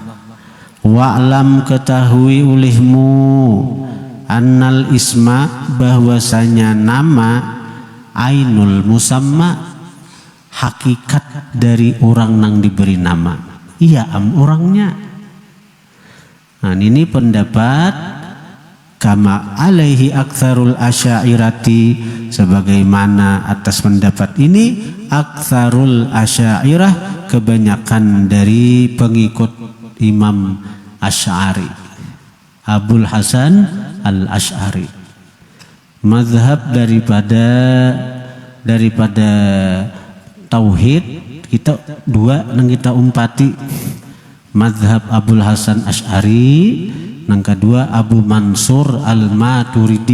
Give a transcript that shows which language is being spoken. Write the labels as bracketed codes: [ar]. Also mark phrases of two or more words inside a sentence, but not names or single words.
[bjn] Wa'lam, ketahui olehmu [ar] annal isma, [bjn] bahwasanya nama [ar] ainul musamma, [bjn] hakikat dari orang nang diberi nama. Iya orangnya. Nah ini pendapat [ar] kama alaihi aktsarul asy'ariyati, [bjn] sebagaimana atas pendapat ini [ar] aktsarul asy'ariyah, [bjn] kebanyakan dari pengikut Imam Asy'ari, Abul Hasan al-Asy'ari. Mazhab daripada tauhid kita dua nang kita umpati, mazhab Abul Hasan Asy'ari, yang kedua Abu Mansur al-Maturidi.